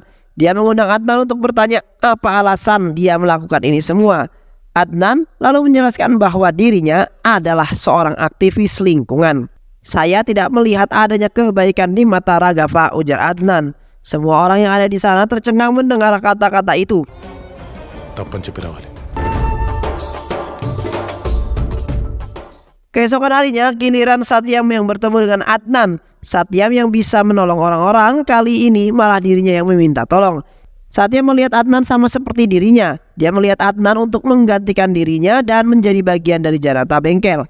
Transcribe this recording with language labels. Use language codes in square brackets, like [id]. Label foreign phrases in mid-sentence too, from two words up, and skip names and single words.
[id] Dia mengundang Adnan untuk bertanya apa alasan dia melakukan ini semua. Adnan lalu menjelaskan bahwa dirinya adalah seorang aktivis lingkungan. Saya tidak melihat adanya kebaikan di mata Raghav, ujar Adnan. Semua orang yang ada di sana tercengang mendengar kata-kata itu. [te] తప్పని చెప్పి రావాలి. [id] Keesokan harinya giliran Satyam yang bertemu dengan Adnan. Satyam yang bisa menolong orang-orang, kali ini malah dirinya yang meminta tolong. Satyam melihat Adnan sama seperti dirinya. Dia melihat Adnan untuk menggantikan dirinya dan menjadi bagian dari Janata Bengkel.